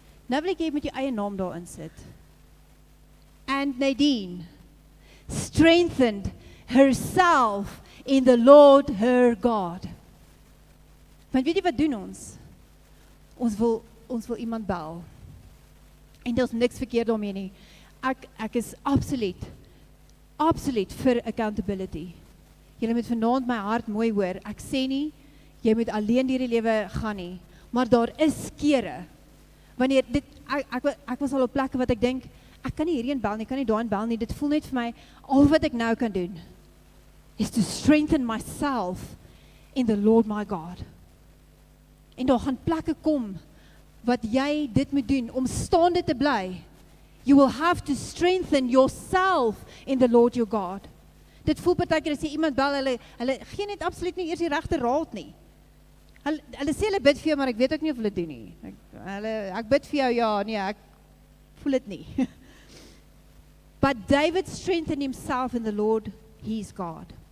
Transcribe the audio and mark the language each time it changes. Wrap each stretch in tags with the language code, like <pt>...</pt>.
<af>Nou wil ek jy met jou eie naam daarin sit.</af> <en>And Nadine strengthened herself in the Lord her God.</en> <af>Want weet jy wat doen ons? Ons wil iemand bel. En daar is niks verkeerd daarmee nie. Ek is absoluut vir accountability. Julle moet vanaand my hart mooi hoor. Ek sê nie, jy moet alleen deur die lewe gaan nie. Maar daar is kere, wanneer dit, ek was al op plekke wat ek denk, ek kan nie hierheen bel nie, ek kan nie daarin bel nie, dit voel net vir my, al wat ek nou kan doen, is</af> <en>to strengthen</en> <af>myself in the Lord my God. En daar gaan plekke kom, wat jy dit moet doen, om staande te bly.</af> <en>You will have to strengthen yourself in the Lord your God.</en> <af>Dit voel partykeer as jy iemand bel, hulle gee net absoluut nie eers die regte raad nie. Hulle sê hulle bid vir jou, maar ek weet ook nie of hulle doen nie. Ek bid vir jou, ja, nee, ek voel dit nie.</af> <en>But David strengthened himself in the Lord, his God.</en>